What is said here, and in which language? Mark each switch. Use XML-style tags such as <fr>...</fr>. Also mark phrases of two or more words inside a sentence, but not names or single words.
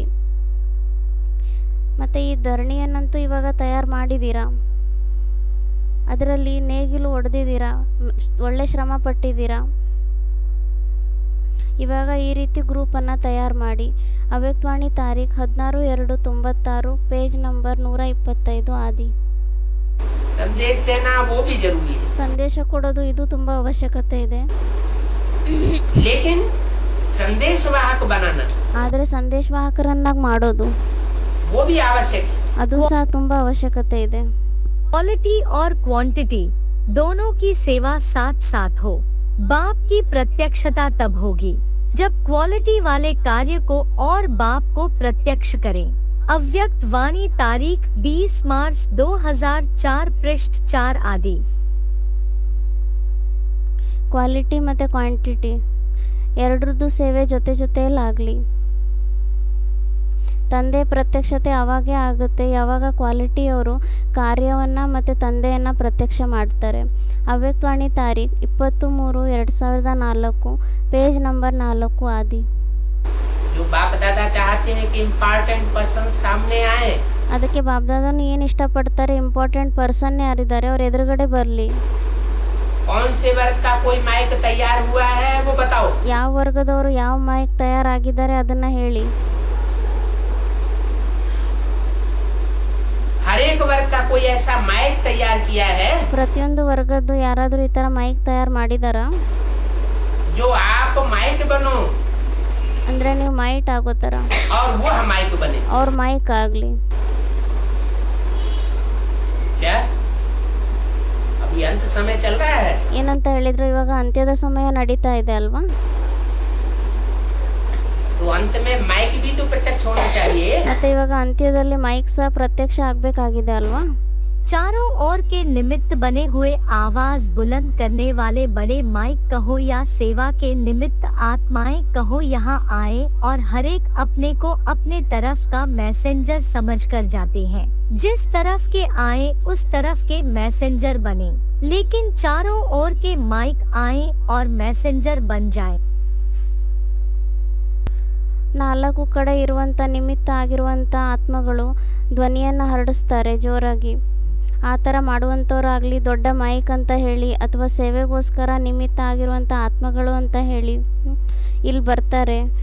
<kn>ಮತ್ತು ಈ ಧರಣಿಯನ್ನಂತೂ ಇವಾಗ ತಯಾರು ಮಾಡಿದ್ದೀರಾ, ಅದರಲ್ಲಿ ನೇಗಿಲು ಹೊಡೆದಿದ್ದೀರಾ, ಒಳ್ಳೆ ಶ್ರಮ ಪಟ್ಟಿದ್ದೀರಾ. ಇವಾಗ ಈ ರೀತಿ ಗ್ರೂಪನ್ನು ತಯಾರು ಮಾಡಿ. ಅವ್ಯಕ್ತವಾಣಿ ತಾರೀಖ್ 16/2/96</kn> <en>page number</en> <kn>125 ಆದಿ.</kn> <hi>संदेश देना वो भी जरूरी है,</hi> <kn>ಸಂದೇಶ ಕೊಡೋದು ಇದು ತುಂಬ ಅವಶ್ಯಕತೆ ಇದೆ.</kn> <hi>लेकिन संदेश वाहक बनाना</hi> <kn>ಆದರೆ ಸಂದೇಶವಾಹಕರನ್ನಾಗಿ ಮಾಡೋದು</kn> <hi>वो भी आवश्यक है।</hi> <kn>ಅದು ಸಹ ತುಂಬ ಅವಶ್ಯಕತೆ ಇದೆ.</kn> <hi>क्वालिटी और क्वांटिटी दोनों की सेवा साथ साथ हो। बाप की प्रत्यक्षता तब होगी जब क्वालिटी वाले कार्य को और बाप को प्रत्यक्ष करें। अव्यक्त वाणी तारीख 20 मार्च 2004 पृष्ठ 4 आदि।</hi> <kn>ಕ್ವಾಲಿಟಿ ಮತ್ತು ಕ್ವಾಂಟಿಟಿ ಎರಡರದ್ದು ಸೇವೆ ಜೊತೆ ಜೊತೆಯಲ್ಲಾಗಲಿ. ತಂದೆ ಪ್ರತ್ಯಕ್ಷತೆ ಆವಾಗೇ ಆಗುತ್ತೆ ಯಾವಾಗ ಕ್ವಾಲಿಟಿಯವರು ಕಾರ್ಯವನ್ನು ಮತ್ತು ತಂದೆಯನ್ನು ಪ್ರತ್ಯಕ್ಷ ಮಾಡ್ತಾರೆ. ಅವ್ಯಕ್ತವಾಣಿ ತಾರೀಖ್ 23/2004</kn> <en>page number</en> <kn>4 ಆದಿ.</kn> <hi>जो बाप दादा चाहते हैं कि</hi> <en>important person</en> <hi>सामने आए,</hi> <kn>ಅದಕ್ಕೆ ಬಾಬ್ದಾದನು ಏನು ಇಷ್ಟಪಡ್ತಾರೆ,</kn> <en>important person</en> <kn>ಯಾರಿದ್ದಾರೆ ಅವ್ರ ಎದುರುಗಡೆ ಬರಲಿ.</kn> <hi>कौन से वर्ग का कोई माइक तैयार हुआ है वो बताओ।</hi> <kn>ಯಾವ ವರ್ಗದವರು ಯಾವ ಮೈಕ್ ತಯಾರಾಗಿದ್ದಾರೆ ಅದನ್ನು ಹೇಳಿ.</kn> <hi>हर एक वर्ग का कोई ऐसा माइक तैयार किया है</hi> <kn>ಪ್ರತಿಯೊಂದು ವರ್ಗದ್ದು ಯಾರಾದರೂ ಈ ಥರ ಮೈಕ್ ತಯಾರು ಮಾಡಿದಾರಾ?</kn> <hi>जो आप माइक बनो</hi> <kn>ಅಂದರೆ ನೀವು ಮೈಟ್ ಆಗೋ ಥರ</kn> <hi>और वो माइक बने।</hi> <kn>ಅವ್ರ ಮೈಕ್ ಆಗಲಿ.</kn> <hi>क्या अभी अंत समय चल रहा है?</hi> <kn>ಏನಂತ ಹೇಳಿದ್ರು, ಇವಾಗ ಅಂತ್ಯದ ಸಮಯ ನಡೀತಾ ಇದೆ ಅಲ್ವಾ?</kn> <hi>तो अंत में माइक भी तो प्रत्यक्ष होना चाहिए।</hi> <kn>ಮತ್ತೆ ಇವಾಗ ಅಂತ್ಯದಲ್ಲಿ ಮೈಕ್ ಸಹ ಪ್ರತ್ಯಕ್ಷ ಆಗಬೇಕಾಗಿದೆ ಅಲ್ವಾ?</kn> <hi>चारों ओर के निमित्त बने हुए आवाज बुलंद करने वाले बड़े माइक कहो या सेवा के निमित्त आत्माएं कहो यहाँ आए और हर एक अपने को अपने तरफ का मैसेंजर समझकर जाते हैं। जिस तरफ के आए उस तरफ के मैसेंजर बने, लेकिन चारों ओर के माइक आए और मैसेंजर बन जाए।</hi> <kn>ನಾಲ್ಕು ಕಡೆ ಇರುವಂಥ ನಿಮಿತ್ತ ಆಗಿರುವಂಥ ಆತ್ಮಗಳು ಧ್ವನಿಯನ್ನು ಹರಡಿಸ್ತಾರೆ ಜೋರಾಗಿ. ಆ ಥರ ಮಾಡುವಂಥವ್ರಾಗಲಿ ದೊಡ್ಡ ಮೈಕ್ ಅಂತ ಹೇಳಿ ಅಥವಾ ಸೇವೆಗೋಸ್ಕರ ನಿಮಿತ್ತ ಆಗಿರುವಂಥ ಆತ್ಮಗಳು ಅಂತ ಹೇಳಿ ಇಲ್ಲಿ ಬರ್ತಾರೆ.</kn>